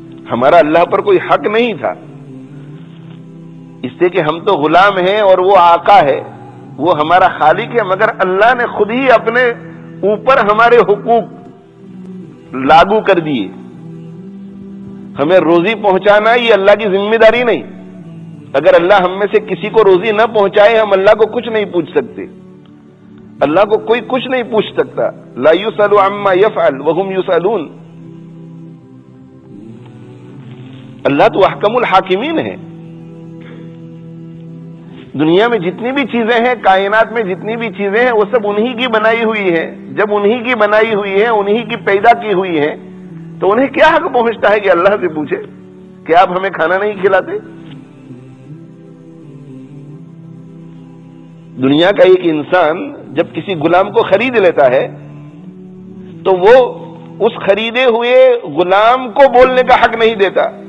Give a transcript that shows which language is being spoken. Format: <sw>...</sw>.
<ur>ہمارا اللہ پر کوئی حق نہیں تھا، اس سے کہ ہم تو غلام ہیں اور وہ آقا ہے، وہ ہمارا خالق ہے، مگر اللہ نے خود ہی اپنے اوپر ہمارے حقوق لاگو کر دیے. ہمیں روزی پہنچانا یہ اللہ کی ذمہ داری نہیں. اگر اللہ ہم میں سے کسی کو روزی نہ پہنچائے ہم اللہ کو کچھ نہیں پوچھ سکتے. اللہ کو کوئی کچھ نہیں پوچھ سکتا.</ur> <ar>لا یسأل عما یفعل وهم یسألون.</ar> <ur>اللہ تو احکم الحاکمین ہے. دنیا میں جتنی بھی چیزیں ہیں، کائنات میں جتنی بھی چیزیں ہیں، وہ سب انہی کی بنائی ہوئی ہیں. جب انہی کی بنائی ہوئی ہے، انہی کی پیدا کی ہوئی ہے، تو انہیں کیا حق پہنچتا ہے کہ اللہ سے پوچھے کہ آپ ہمیں کھانا نہیں کھلاتے؟ دنیا کا ایک انسان جب کسی غلام کو خرید لیتا ہے تو وہ اس خریدے ہوئے غلام کو بولنے کا حق نہیں دیتا.</ur>